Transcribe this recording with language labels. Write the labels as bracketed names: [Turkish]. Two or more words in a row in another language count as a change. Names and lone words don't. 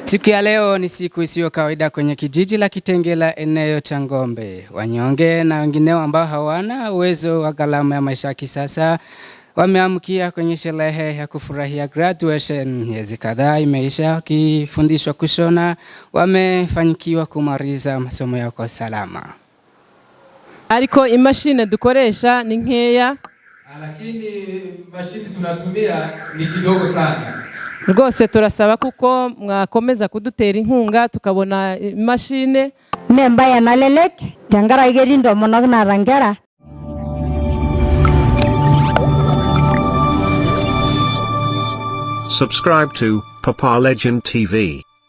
[Swahili] Siku ya leo ni siku isiyo kawaida kwenye kijiji la Kitengela, eneo cha Ngombe. Wanyonge na wengineo ambao hawana uwezo wa gharama ya maisha kisasa wameamkia kwenye sherehe ya kufurahia graduation. Miezi kadhaa imeisha wakifundishwa kushona, wamefanikiwa kumaliza masomo yao kwa salama. [Kinyarwanda] Ariko imashine dukoresha ni nkeya, [Swahili] lakini mashine tunatumia ni kidogo sana. [Kinyarwanda] Rwose turasaba kuko mwakomeza kudutera inkunga tukabona imashine. Nemba na lelek jangara igerindo monog na rangera. [English] Subscribe to Papa Legend TV.